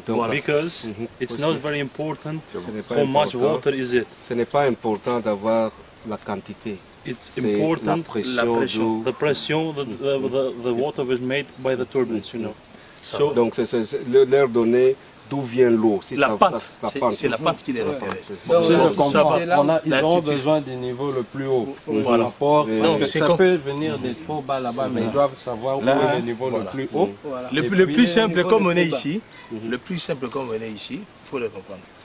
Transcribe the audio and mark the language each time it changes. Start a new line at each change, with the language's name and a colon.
English: Because it's not very important how much water is it.
French: Ce n'est pas important d'avoir la quantité.
English: it's important the pressure the water was made by the turbines, you know.
French: So, donc c'est leur donner d'où vient l'eau. Si la pente, c'est la pente qui les intéresse. Ils auront besoin du niveau le plus haut. Voilà. Ça peut venir des trop bas là-bas, mais ils doivent savoir où est le niveau le plus haut. Le plus simple comme on est ici, le plus simple comme on est ici, il faut le comprendre.